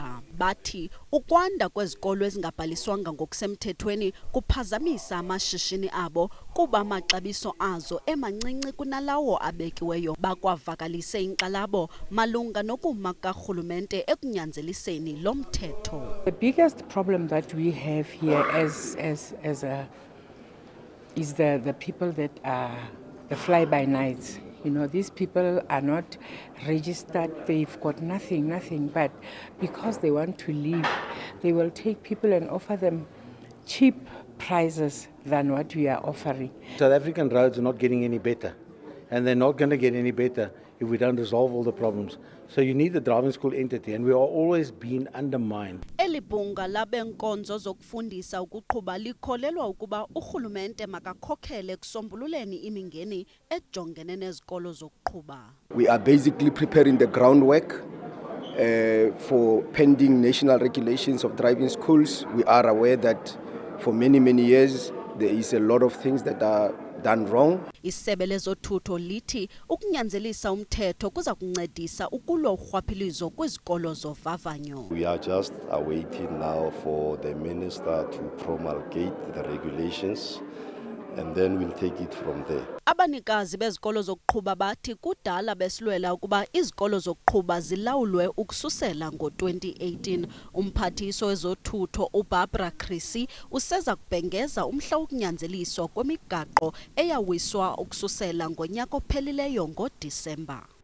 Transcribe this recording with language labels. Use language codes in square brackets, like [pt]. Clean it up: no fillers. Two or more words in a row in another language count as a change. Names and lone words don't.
[xh] Bathi ukwanda kwezikolo ezingabhaliswanga ngokusemthethweni kuphazamisa amashishini abo kuba amaxabiso azo emancinci kunalawo abekiweyo. Bakwavakalise inkxalabo malunga nokuma karhulumente ekunyanzeliseni lo mthetho. [en] The biggest problem that we have here is the people that are the fly-by-nights. You know, these people are not registered, they've got nothing, but because they want to leave, they will take people and offer them cheap prices than what we are offering. South African roads are not getting any better, and they're not going to get any better if we don't resolve all the problems. So you need the driving school entity, and we are always being undermined. [xh] Eli bhunga labenkonzo zokufundisa ukuqhuba likholelwa ukuba urhulumente makakhokhele kusombululeni imingeni ejongene nezikolo zokuqhuba. [en] We are basically preparing the groundwork for pending national regulations of driving schools. We are aware that for many years there is a lot of things that are done wrong. [xh] Isebe lezothutho lithi ukunyanzelisa umthetho kuza kuncedisa ukulwa urhwaphilizo kwizikolo zovavanyo. [en] We are just awaiting now for the minister to promulgate the regulations, and then we'll take it from there. [xh] Abanikazi bezikolo zokuqhuba bathi kudala besilwela ukuba izikolo zokuqhuba zilawulwe ukususela ngo-2018. Umphathiso wezothutho uBarbara Krisi useza kubhengeza umhla wokunyanzeliswa kwemigaqo eyawiswa ukususela ngonyaka ophelileyo ngoDisemba.